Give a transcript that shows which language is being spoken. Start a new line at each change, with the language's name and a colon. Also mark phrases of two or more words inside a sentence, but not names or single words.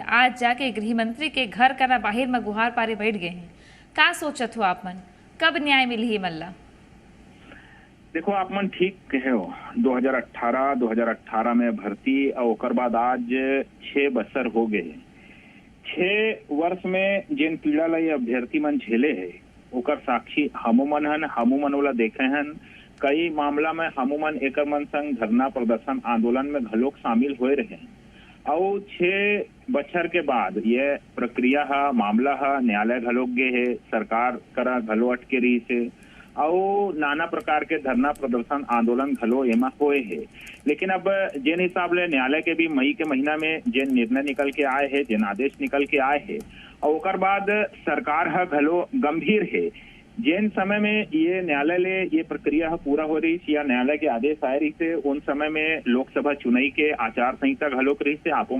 Chhattisgarhi: आज जाके गृह मंत्री के घर का ना बाहर में गुहार पारे बैठ गए हैं। का सोचत हो आप मन, कब न्याय मिली मल्ला? देखो, आप मन ठीक कहे हो। 2018 में भर्ती और ओकर बाद आज 6 बरस हो गए। 6 वर्ष में जिन पीड़ा ला ये अभ्यर्थी मन झेले है ओकर साक्षी हमू मन हन। हमू मन वाला देखे हन कई मामला में हमूमन एकर मन संग धरना प्रदर्शन आंदोलन में घलोक शामिल हुए रहे और 6 बछर के बाद ये प्रक्रिया मामला न्यायालय घलोक गे है, सरकार करा घलो अटके रही से और नाना प्रकार के धरना प्रदर्शन आंदोलन घलो एमा होए है। लेकिन अब जिन हिसाब ले न्यायालय के भी मई के महीना में जिन निर्णय निकल के आए है, जिन आदेश निकल के आए है और ओकर बाद सरकार घलो गंभीर है। जिन समय में ये न्यायालय ले ये प्रक्रिया पूरा हो रही या न्यायालय के आदेश आए रही से उन समय में लोकसभा चुनाई के आचार संहिता घलोक रही से आपो